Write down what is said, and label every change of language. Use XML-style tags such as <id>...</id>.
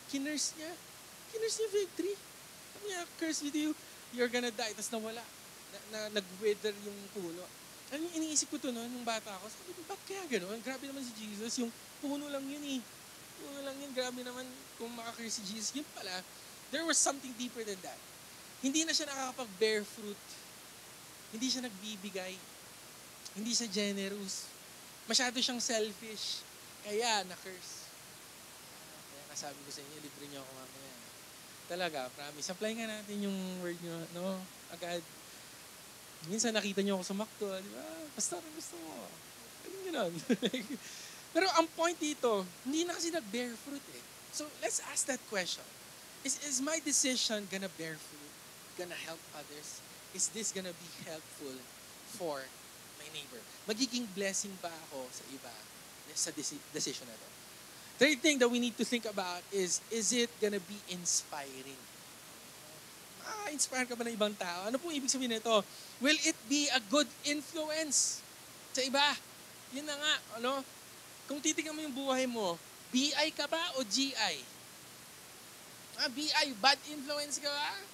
<tl>Kinurse niya yung fig tree. Sabi niya,</tl> <en>curse with you, you're gonna die.</en> <tl>Tapos nawala. Nag-wither yung puno. Ano yung iniisip ko to nung bata ako? Sabi ko, ba't kaya gano'n? Grabe naman si Jesus. Yung puno lang yun eh. Puno lang yun. Grabe naman kung makakirse si Jesus. Yun pala,</tl> <en>there was something deeper than that.</en> <tl>Hindi na siya nakakapag-bear fruit. Hindi siya nagbibigay. Hindi siya generous. Masyado siyang selfish. Kaya na-curse. Kaya nasabi ko sa inyo, libre niyo ako mamaya. Talaga, promise. Apply nga natin yung word niyo, no? Agad. Minsan nakita niyo ako sa McDo, di ba? Pastor, gusto mo. Ganun. Pero ang point dito, hindi na kasi nag-bear fruit eh.</tl> <en>So let's ask that question. Is my decision gonna bear fruit? Gonna help others? Is this gonna be helpful for my neighbor?</en> <tl>Magiging blessing ba ako sa iba sa decision na to?</tl> <en>Third thing that we need to think about is it gonna be inspiring?</en> <tl>Inspire ka ba ng ibang tao? Ano pong ibig sabihin nito?</tl> <en>Will it be a good influence</en> <tl>sa iba? Yun na nga, ano? Kung titignan mo yung buhay mo, BI ka ba o GI? BI, bad influence ka ba?</tl>